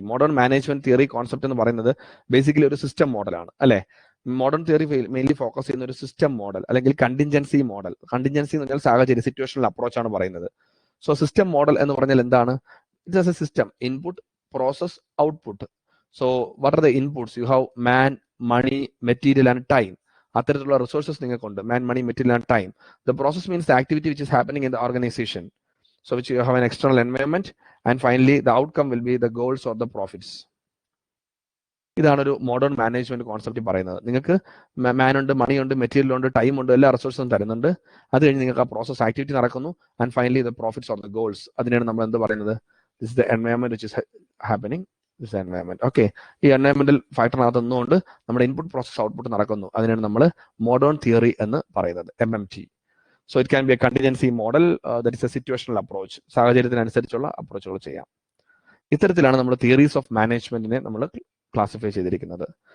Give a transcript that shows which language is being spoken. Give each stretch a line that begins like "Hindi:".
Malayalam: Modern management theory concept എന്ന് പറയുന്നത് basically ഒരു സിസ്റ്റം മോഡലാണ് അല്ലെ? മോഡേൺ തിയറി മെയിൻലി ഫോക്കസ് ചെയ്യുന്ന ഒരു സിസ്റ്റം മോഡൽ അല്ലെങ്കിൽ കണ്ടിൻജൻസി മോഡൽ. കണ്ടിൻജൻസി എന്ന് പറഞ്ഞാൽ സാഹചര്യം, സിറ്റുവേഷണൽ അപ്രോച്ച് ആണ് പറയുന്നത്. സോ സിസ്റ്റം മോഡൽ എന്ന് പറഞ്ഞാൽ എന്താണ്?
English: It is a system, input, process, output. So what are the inputs? You have man, money, material and time.
Malayalam: അത്തരത്തിലുള്ള റിസോഴ്സസ് നിങ്ങൾക്കുണ്ട്,
English: Man, money, material and time. The process means the activity which is happening in the organisation. So which you have an external environment and finally the outcome will be the goals or the profits.
Malayalam: ഇതാണ് ഒരു modern management concept പറയുന്നത്. നിങ്ങൾക്ക് മാൻ ഉണ്ട്, മണി ഉണ്ട്, material ഉണ്ട്, time ഉണ്ട്, എല്ലാ റിസോഴ്സും തരുന്നുണ്ട്. അത് കഴിഞ്ഞ് നിങ്ങൾക്ക് ആ പ്രോസസ് ആക്ടിവിറ്റി നടക്കുന്നു
English: And finally the profits or the goals.
Malayalam: അതിനാണ് നമ്മൾ എന്ത് പറയുന്നത്?
English: This is the environment which is happening. This is the environment. Okay.
Malayalam: ഈ എൻവയോൺമെന്റൽ ഫാക്ടറിനകത്ത് നിന്നുകൊണ്ട് നമ്മുടെ ഇൻപുട്ട് പ്രോസസ് ഔട്ട്പുട്ട് നടക്കുന്നു. അതിനാണ് നമ്മൾ മോഡേൺ തിയറി എന്ന് പറയുന്നത്, MMT.
English: So it can be a contingency model, that is a situational approach.
Malayalam: സാഹചര്യത്തിനനുസരിച്ചുള്ള അപ്രോച്ചുകൾ ചെയ്യാം. ഇത്തരത്തിലാണ് നമ്മൾ തിയറീസ് ഓഫ് മാനേജ്മെന്റിനെ നമ്മൾ ക്ലാസിഫൈ ചെയ്തിരിക്കുന്നത്.